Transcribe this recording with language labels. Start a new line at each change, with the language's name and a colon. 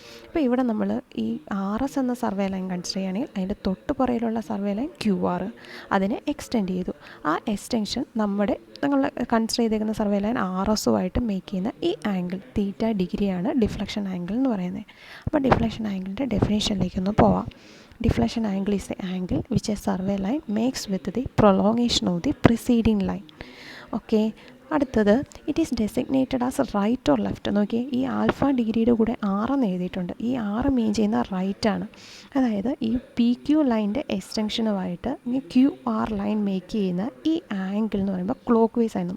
Malayalam: അപ്പോൾ ഇവിടെ നമ്മൾ ഈ RS എന്ന സർവേ ലൈൻ കൺസിഡർ ചെയ്യുകയാണെങ്കിൽ അതിൻ്റെ തൊട്ട് പുറകിലുള്ള സർവേ ലൈൻ QR, അതിനെ എക്സ്റ്റെൻഡ് ചെയ്തു. ആ എക്സ്റ്റൻഷൻ നമ്മൾ കൺസിഡർ ചെയ്തേക്കുന്ന സർവേ ലൈൻ RSുമായിട്ട് മേക്ക് ചെയ്യുന്ന ഈ ആംഗിൾ θ°ആണ് ഡിഫ്ലക്ഷൻ ആംഗിൾ എന്ന് പറയുന്നത്. അപ്പോൾ ഡിഫ്ലക്ഷൻ ആംഗിളിൻ്റെ ഡെഫിനേഷനിലേക്കൊന്ന് പോവാം.
English: Deflection angle is the angle which a survey line makes with the prolongation of the preceding line. Okay.
Malayalam: അടുത്തത്
English: It is designated as right or left.
Malayalam: നോക്കിയേ, ഈ alpha ഡിഗ്രിയുടെ കൂടെ 6 എന്ന് എഴുതിയിട്ടുണ്ട്. ഈ 6 മീൻ ചെയ്യുന്ന റൈറ്റാണ്. അതായത് ഈ PQ ലൈൻ്റെ എക്സ്റ്റൻഷനുമായിട്ട് ഈ QR ലൈൻ മേക്ക് ചെയ്യുന്ന ഈ ആംഗിൾ എന്ന് പറയുമ്പോൾ ക്ലോക്ക് വൈസ് ആണ്.